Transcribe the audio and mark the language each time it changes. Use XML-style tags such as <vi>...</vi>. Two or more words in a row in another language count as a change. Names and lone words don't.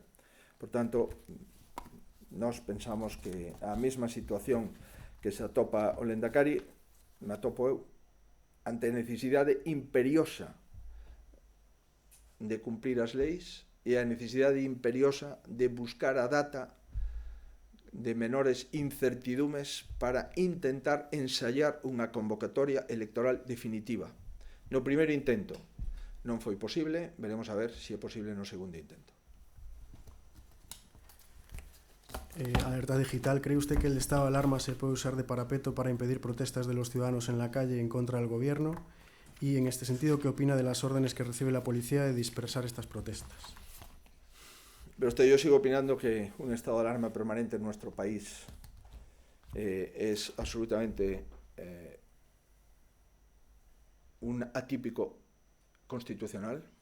<gl>Por tanto, nós pensamos que a mesma situación que se atopa o Lehendakari, me atopo eu, ante a necesidade imperiosa de cumprir as leis e a necesidade imperiosa de buscar a data de menores incertidumes para intentar ensayar unha convocatoria electoral definitiva. No primeiro intento non foi posible, veremos a ver se é posible no segundo intento.</gl> <es>Alerta digital, ¿cree usted que el estado de alarma se puede usar de parapeto para impedir protestas de los ciudadanos en la calle en contra del gobierno? Y en este sentido, ¿qué opina de las órdenes que recibe la policía de dispersar estas protestas? Pero yo sigo opinando que un estado de alarma permanente en nuestro país es absolutamente un atípico constitucional.</es>